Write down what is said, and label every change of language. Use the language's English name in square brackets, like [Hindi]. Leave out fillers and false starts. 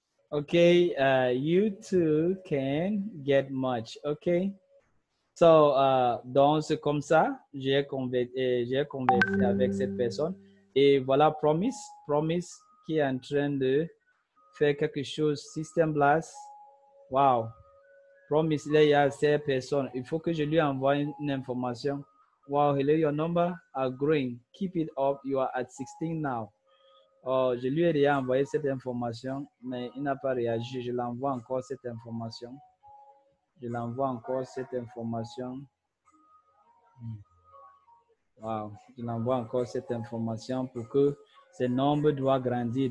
[English] Okay, you too can get much. Okay. [French] So, donc c'est comme ça, j'ai conversé avec cette personne. Et voilà Promise qui est en train de faire quelque chose. System Blast. Wow. Promise, là, il y a ces personnes. Il faut que je lui envoie une information. [English] Wow, hello, your number are growing. Keep it up. You are at 16 now. [French] Oh, je lui ai déjà envoyé cette information, mais il n'a pas réagi. Je l'envoie encore cette information. Je l'envoie encore cette information. Wow, je l'envoie encore cette information pour que ce nombre doit grandir.